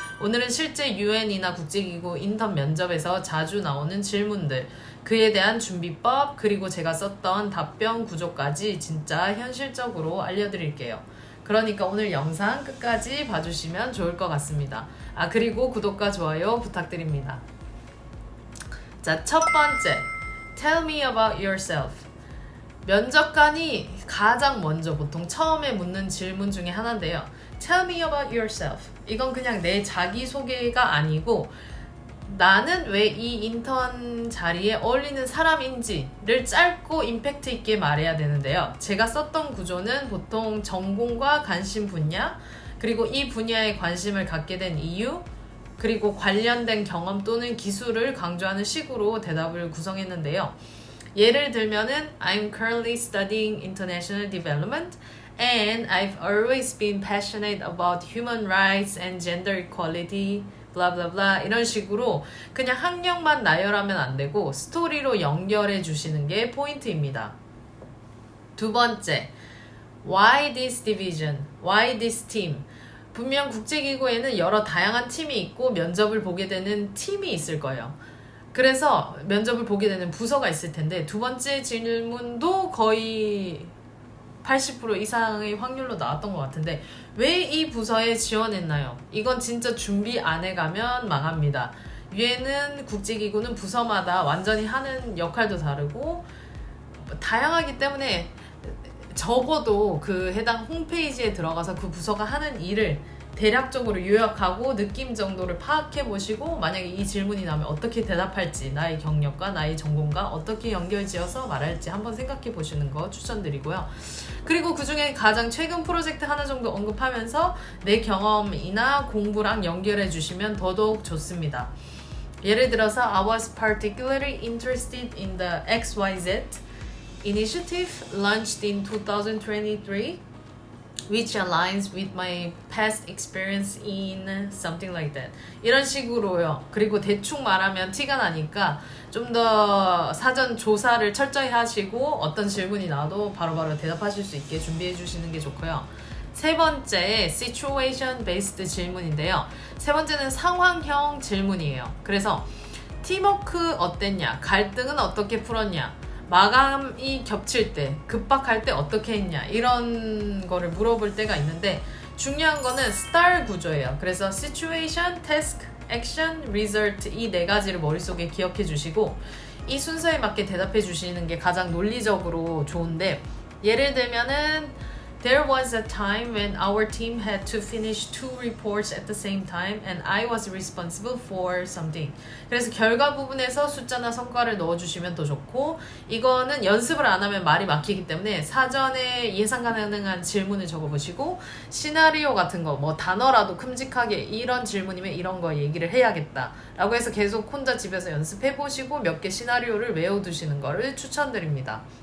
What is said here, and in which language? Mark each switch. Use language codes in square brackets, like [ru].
[ko] 오늘은 실제 UN이나 국제기구 인턴 면접에서 자주 나오는 질문들, 그에 대한 준비법, 그리고 제가 썼던 답변 구조까지 진짜 현실적으로 알려드릴게요. 그러니까 오늘 영상 끝까지 봐주시면 좋을 것 같습니다. 그리고 구독과 좋아요 부탁드립니다. 자, 첫 번째, [en] Tell me about yourself. [ko] 면접관이 가장 먼저 보통 처음에 묻는 질문 중에 하나인데요. [en] Tell me about yourself. [ko] 이건 그냥 내 자기소개가 아니고 나는 왜 이 인턴 자리에 어울리는 사람인지를 짧고 임팩트 있게 말해야 되는데요. 제가 썼던 구조는 보통 전공과 관심 분야, 그리고 이 분야에 관심을 갖게 된 이유, 그리고 관련된 경험 또는 기술을 강조하는 식으로 대답을 구성했는데요. [en] 예를 들면은 I'm currently studying international development and I've always been passionate about human rights and gender equality [ko] 블라블라블라 이런 식으로 그냥 학력만 나열하면 안 되고 스토리로 연결해 주시는 게 포인트입니다. 두 번째, [en] Why this division? Why this team? [ko] 분명 국제기구에는 여러 다양한 팀이 있고 면접을 보게 되는 팀이 있을 거예요. 그래서 면접을 보게 되는 부서가 있을 텐데 두 번째 질문도 거의 80% 이상의 확률로 나왔던 것 같은데 왜 이 부서에 지원했나요? 이건 진짜 준비 안 해가면 망합니다. 유엔은 국제기구는 부서마다 완전히 하는 역할도 다르고 다양하기 때문에 적어도 그 해당 홈페이지에 들어가서 그 부서가 하는 일을 대략적으로 요약하고 느낌 정도를 파악해 보시고 만약에 이 질문이 나면 어떻게 대답할지 나의 경력과 나의 전공과 어떻게 연결지어서 말할지 한번 생각해 보시는 거 추천드리고요. 그리고 그 중에 가장 최근 프로젝트 하나 정도 언급하면서 내 경험이나 공부랑 연결해 주시면 더더욱 좋습니다. 예를 들어서 [en] I was particularly interested in the XYZ initiative launched in 2023 which aligns with my past experience in something like that. [ko] 이런 식으로요. 그리고 대충 말하면 티가 나니까 좀 더 사전 조사를 철저히 하시고 어떤 질문이 나와도 바로바로 대답하실 수 있게 준비해 주시는 게 좋고요. 세 번째, [en] situation based [ko] 질문인데요. 세 번째는 상황형 질문이에요. 그래서 팀워크 어땠냐? 갈등은 어떻게 풀었냐? 마감이 겹칠 때, 급박할 때 어떻게 했냐 이런 거를 물어볼 때가 있는데 중요한 거는 STAR 구조예요. 그래서 [en] Situation, Task, Action, Result [ko] 이 네 가지를 머릿속에 기억해 주시고 이 순서에 맞게 대답해 주시는 게 가장 논리적으로 좋은데 예를 들면은 [en] There was a time when our team had to finish 2 reports at the same time and I was responsible for something. [ko] 그래서 결과 부분에서 숫자나 성과를 넣어주시면 더 좋고 이거는 연습을 안 하면 말이 막히기 때문에 사전에 예상 가능한 질문을 적어보시고 시나리오 같은 거 뭐 단어라도 큼직하게 이런 질문이면 이런 거 얘기를 해야겠다 라고 해서 계속 혼자 집에서 연습해보시고 몇 개 시나리오를 외워두시는 거를 추천드립니다.